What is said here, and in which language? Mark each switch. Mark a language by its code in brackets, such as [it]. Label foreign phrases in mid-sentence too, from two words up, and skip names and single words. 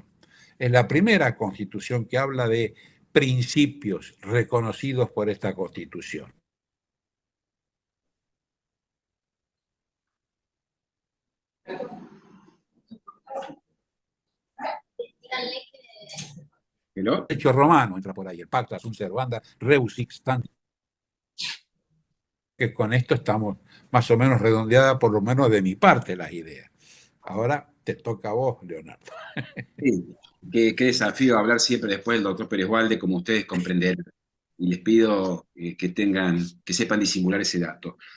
[es] Es la primera Constitución que habla de principios reconocidos por esta Constitución. ¿Hello? El hecho romano entra por ahí, el [la] pacta sunt servanda rebus sic stantibus, [es] que con esto estamos más o menos redondeadas, por lo menos de mi parte, las ideas. Ahora te toca a vos, Leonardo. Sí, qué desafío hablar siempre después del doctor Pérez Walde, como ustedes comprenderán. Y les pido que sepan disimular ese dato.